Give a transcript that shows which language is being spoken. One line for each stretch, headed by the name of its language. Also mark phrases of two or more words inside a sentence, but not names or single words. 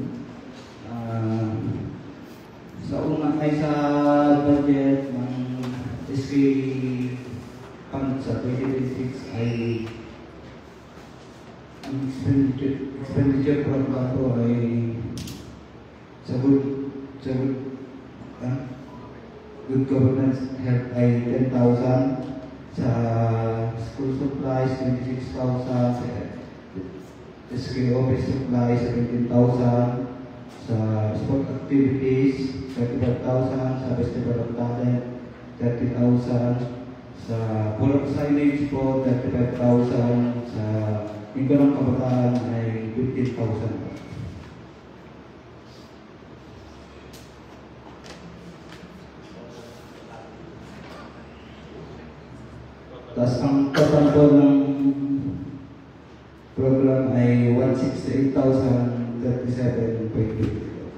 Filipino: Sa budget ng SK Fund sa 2026 ay ang
English: expenditure program
Filipino: po ay sa
English: good governance health
Filipino: ay 10,000, sa
English: school supplies
Filipino: 26,000, sa
English: SK office supplies
Filipino: 17,000, sa
English: sport activities
Filipino: 35,000, sa
English: festival of talent
Filipino: 30,000, sa
English: pull-up signage
Filipino: po 35,000, sa linggo ng kabataan ay 15,000. Tapos ang total po ng program ay 168,037.50.